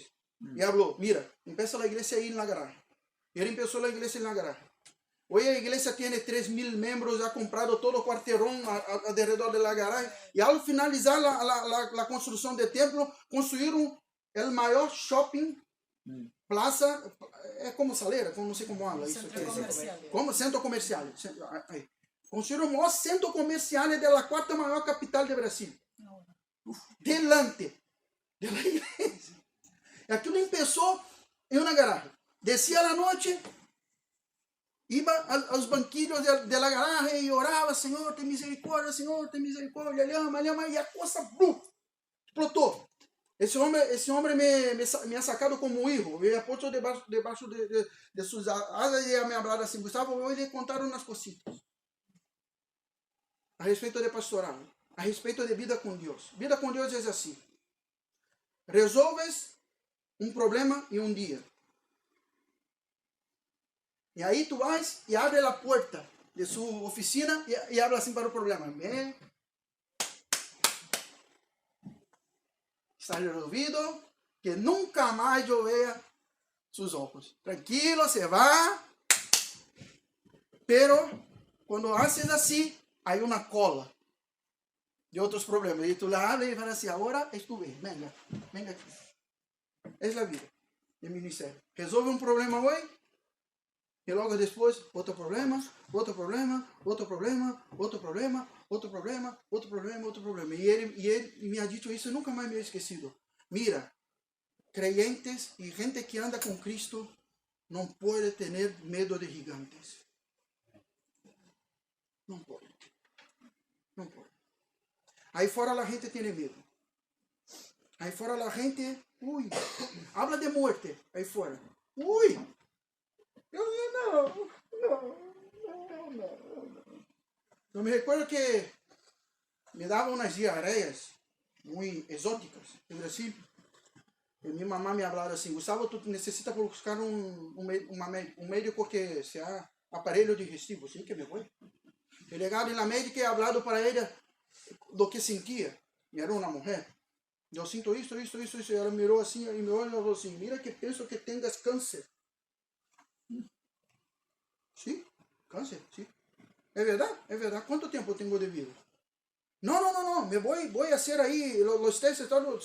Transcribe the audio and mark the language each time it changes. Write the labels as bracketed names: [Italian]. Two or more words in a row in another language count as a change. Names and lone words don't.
[Spanish] Y habló: mira, empieza la iglesia ahí en la garaje. Y él empezó la iglesia en la garaje. Hoy la iglesia tiene 3.000 miembros, ha comprado todo el cuarterón alrededor de la garaje. Y al finalizar la construcción del templo, construyeron el mayor shopping, plaza, [Portuguese] é como saleira, não sei como habla isso. Como centro comercial. Construíram o maior centro comercial da 4ª maior capital do Brasil. [Spanish] delante de la iglesia. [Portuguese] Aquilo começou em uma garagem. Descia a noite, iba aos banquilhos [Spanish] de la [Portuguese] garagem e orava, Senhor, tem misericórdia, llama, e a coisa explotou. Esse homem me [Spanish] ha sacado [Portuguese] como um hijo, me [Spanish] ha puesto [Portuguese] debaixo de suas asas e me [Spanish] ha hablado [Portuguese] assim, Gustavo, eu lhe contar umas cositas a respeito de pastoral, a respeito de vida com Deus. Vida com Deus é assim. Resolves um problema em um dia. E aí tu vais e abre a porta de sua oficina e habla assim para o problema. Está resolvido, que nunca mais eu [Spanish] vea sus ojos. Tranquilo, se va. [Portuguese] Pero quando haces assim, há uma cola de outros problemas. E tu [Spanish] la hablas [Portuguese] e fala assim, agora [Spanish] es tu vez, venga [Portuguese] aqui. É a vida de ministério. Resolve um problema hoje, e logo depois, outro problema. E ele me [Spanish] ha dicho [Portuguese] isso e nunca mais me he esquecido. Mira, creyentes e gente que anda com Cristo não pode ter medo de gigantes. Não pode. Aí fora a gente tem medo. Aí fora a gente, habla de morte. Aí fora, Eu me recuerdo que me davam umas diarreias muito exóticas no Brasil. E minha mamãe me falava assim, Gustavo, tu necessitas buscar um médico que sea aparelho digestivo. Sim, que me foi. [Spanish] He llegado [Portuguese] na médica e [Spanish] he hablado [Portuguese] para ela do que sentia. E era uma mulher. Eu sinto isso. E ela mirou assim, e me olhou e falou assim, mira que penso que tengas câncer. Sim, câncer, sim. É verdade. Quanto tempo eu tenho de vida? Não, me vou [Spanish] a hacer [Portuguese] aí os testes, todo.